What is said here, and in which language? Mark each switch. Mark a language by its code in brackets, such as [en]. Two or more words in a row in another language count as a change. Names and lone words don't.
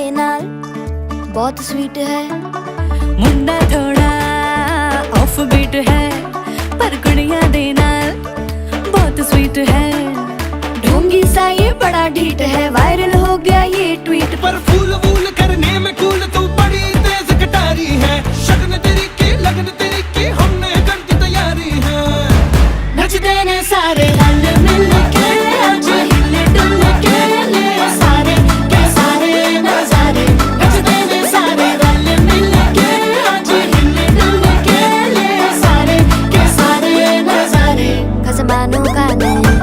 [pa] ਨਾਲ ਬਹੁਤ ਸਵੀਟ ਹੈ ਮੁੰਡਾ ਥੋੜ੍ਹਾ [en] off beat [pa] ਹੈ ਪਰ ਕੁੜੀਆਂ ਦੇ ਨਾਲ ਬਹੁਤ ਸਵੀਟ ਹੈ ਢੋਂਗੀ ਸਾ ਯੇ ਬੜਾ ਢੀਠ ਹੈ ਵਾਇਰਲ ਹੋ ਗਿਆ ਯੇ ਟਵੀਟ [hi] पर फूल वूल करने में कूल तू बड़ी तेज कटारी है शगन तेरी की लगन तेरी की हमने कर दी तैयारी है [pa] ਨੱਚ ਦੇਣੇ ਸਾਰੇ ਰਲ ਮਿਲ ਕੇ ਅੱਜ ਹਿੱਲੇ ਡੁੱਲ੍ਹ ਕੇ ਲੈ ਸਾਰੇ ਕੇ ਸਾਰੇ ਨਜ਼ਾਰੇ ਨੱਚ ਦੇਣੇ ਸਾਰੇ ਰਲ ਮਿਲ ਕੇ ਅੱਜ ਹਿੱਲੇ ਡੁੱਲ੍ਹ ਕੇ ਲੈ ਸਾਰੇ ਕੇ ਸਾਰੇ ਨਜ਼ਾਰੇ ਖਸਮਾਨੋਂ ਕਾ ਨਹੀਂ